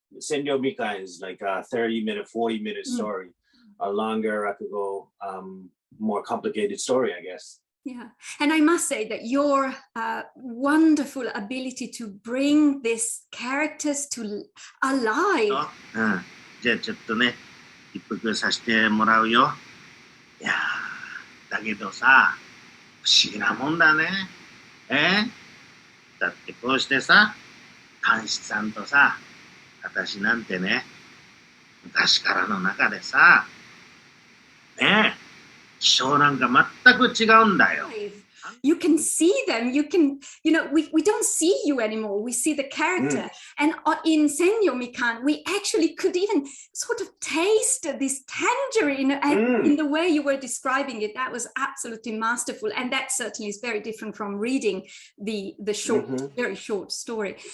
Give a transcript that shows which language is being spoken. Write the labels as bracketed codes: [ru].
[en] Senryo Mikan is like a 30-minute, 40-minute story, a longer rakugo, more complicated story, I guess. Yeah, and I must say that your wonderful ability to bring these characters to alive. [ja] じゃあちょっとね、一服させてもらうよ。いやー、だけどさ、不思議なもんだね。だってこうしてさ、監視さんとさ、私なんてね、昔からの中でさ、ねえ、気性なんか全く違うんだよ。 [en] you can see them, you can, we don't see you anymore, we see the character. And in Senyo Mikan, we actually could even sort of taste this tangerine in the way you were describing it. That was absolutely masterful. And that certainly is very different from reading the short, very short story.